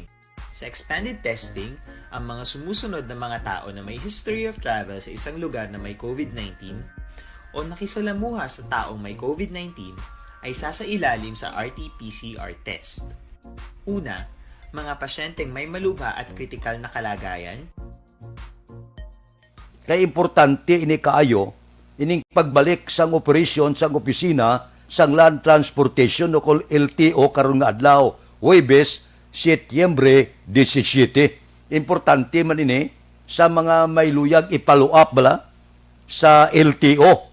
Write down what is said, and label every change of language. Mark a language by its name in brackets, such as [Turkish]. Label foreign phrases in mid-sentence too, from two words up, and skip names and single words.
[Filipino] Sa [English] expanded testing, [Filipino] ang mga sumusunod na mga tao na may [English] history of travel [Filipino] sa isang lugar na may COVID-19 o nakisalamuha sa taong may COVID-19 ay sasailalim sa RT-PCR test. Una, mga pasyenteng may malubha at kritikal na kalagayan. [Hiligaynon] Kaya importante ini kaayo, ining pagbalik sang operasyon sang opisina sang Land Transportation o kol LTO karon nga adlaw, Huwebes, Setyembre 17. Importante man ini sa mga may luyag ipalo up bala sa LTO.